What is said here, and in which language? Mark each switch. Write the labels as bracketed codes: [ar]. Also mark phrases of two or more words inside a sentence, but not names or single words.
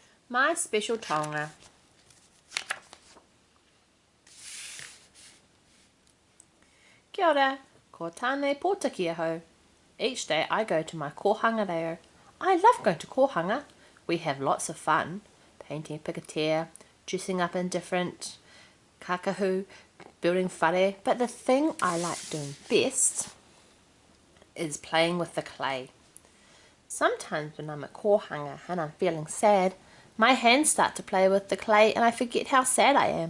[en] My special tonga. [mi] Kia ora, ko tāne pōtaki ahau. [en] Each day I go to my [mi] kōhanga reo. [en] I love going to kōhanga. We have lots of fun, painting picotea, dressing up in different kakahu, building whare, but the thing I like doing best is playing with the clay. Sometimes when I'm at kōhanga and I'm feeling sad, my hands start to play with the clay and I forget how sad I am.